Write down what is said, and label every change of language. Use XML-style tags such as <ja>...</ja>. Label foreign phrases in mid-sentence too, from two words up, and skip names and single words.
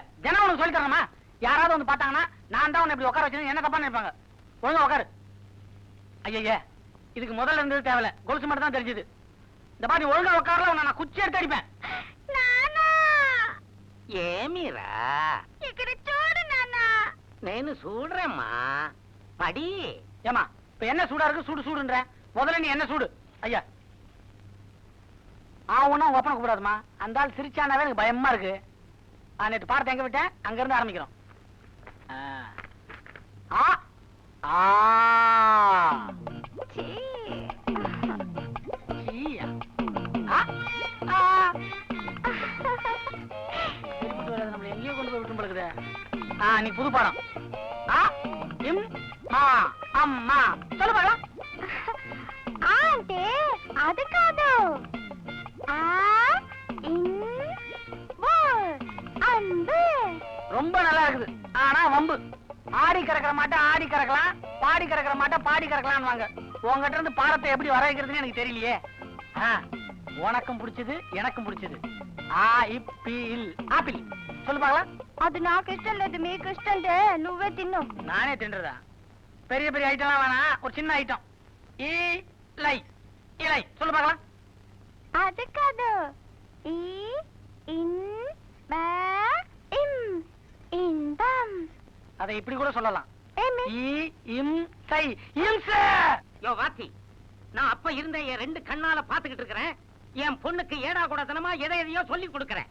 <ta>ஜனம் உனக்கு சொல்லி தரணுமா? யாராவது வந்து பார்த்தாங்கன்னா நான் தான் உன்னை இப்படி உட்கார வச்சது என்ன தப்பா நினைப்பாங்க. ஒழுங்கா உட்காரு. ஐயா, இதுக்கு முதல்ல இருந்தது தேவையில்ல, கொலுசு மட்டும் தான் தெரிஞ்சது. இந்த மாதிரி நீ ஒழுங்கா உட்காரல, உன்னை நான் குச்சி எடுத்து அடிப்பேன்.</ta> <te>ఏమిరా ఇక్కడ చూడు నాన్న. నేను చూడరేమ్మా పడి</te> <ta>ஏமா இப்ப என்ன சூடா இருக்கு? சூடு சூடுன்ற முதல்ல நீ என்ன சூடு. ஐயா ஒன்னும் உங்க அப்பனை கூப்பிடாதுமா. அந்த ஆள் சிரிச்சானாவே எனக்கு பயமா இருக்கு. நேற்று பாடத்தை எங்க விட்டேன், அங்க இருந்து ஆரம்பிக்கிறோம். சீ. சீயா. நம்மள எங்கேயோ கொண்டு போய் விட்டு பழகுது. நீ புது பாடம். அம்மா சொல்லு பாடம்.</ta> <te>అంటే అది కాదు.</te> <ta>அன்பு. ரொம்ப நல்லா இருக்குது. ஆனா வம்பு. ஆடி கறக்கிற மாட்டை ஆடி கறக்கலாம், பாடி கறக்கிற மாட்டை பாடி கறக்கலாம்னு வாங்க. உங்ககிட்ட இருந்து பாடத்தை எப்படி வர வைக்கிறதுன்னு எனக்கு தெரியலையே. உனக்கும் பிடிச்சது எனக்கும் பிடிச்சது. ஆப்பிள் சொல்லு பாக்கலாம்.</ta> <te>అది నాకు ఇష్టం లేదు, మీకు ఇష్టం అంటే నువ్వే తిన్ను.</te> <ta>நானே தின்றதா? பெரிய பெரிய ஐட்டம்லாம் வேணாம், ஒரு சின்ன ஐட்டம். இலை இலை சொல்லு பாக்கலாம்.</ta> <te>అది కాదు.</te> <ta>இன்பம். அதை இப்படி கூட சொல்லலாம்.</ta> <te>ఏమి?</te> <ta>யோ வாத்தி, நான் அப்ப இருந்த என் 2 கண்ணால பாத்துக்கிட்டு இருக்கிறேன். என் பொண்ணுக்கு ஏடா கூட தனமா எதையோ சொல்லி கொடுக்கறேன்.</ta>